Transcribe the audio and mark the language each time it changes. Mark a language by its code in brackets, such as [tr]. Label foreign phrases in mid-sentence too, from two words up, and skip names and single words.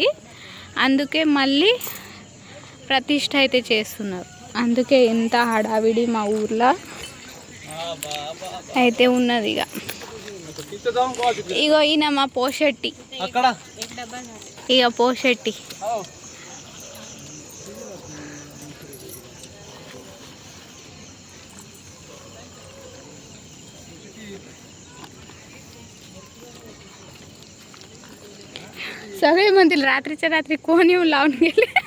[te] అందుకే మళ్ళీ ప్రతిష్ఠ అయితే చేస్తున్నారు. అందుకే ఎంత హడావిడి మా ఊర్లో అయితే ఉన్నది. ఇగో ఈయన మా పోషెట్టి, ఇక పోషెట్టి. [mr] सगळे म्हणतील रात्रीच्या रात्री कोण येऊन लावून गेले.